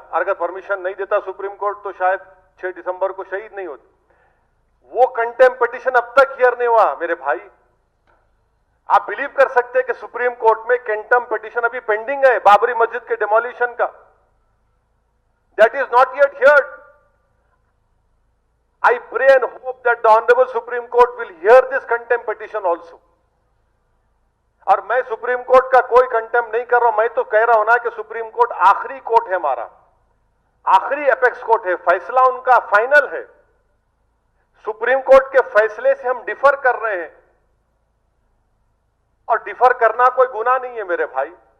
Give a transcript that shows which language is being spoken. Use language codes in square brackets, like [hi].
[hi] अगर परमिशन नहीं देता सुप्रीम कोर्ट तो शायद 6 दिसंबर को शहीद नहीं होती। वो कंटेम्प्ट पिटीशन अब तक हियर नहीं हुआ मेरे भाई। आप बिलीव कर सकते हैं कि सुप्रीम कोर्ट में कंटेम्प्ट पिटीशन अभी पेंडिंग है बाबरी मस्जिद के डिमोलिशन का। [en] That is not yet heard. I pray and hope that the Honorable Supreme Court will hear this contempt petition also. [hi] और मैं सुप्रीम कोर्ट का कोई कंटेम्प्ट नहीं कर रहा हूं, मैं तो कह रहा हूं ना कि सुप्रीम कोर्ट आखिरी कोर्ट है हमारा, आखिरी एपेक्स कोर्ट है, फैसला उनका फाइनल है। सुप्रीम कोर्ट के फैसले से हम डिफर कर रहे हैं, और डिफर करना कोई गुनाह नहीं है मेरे भाई।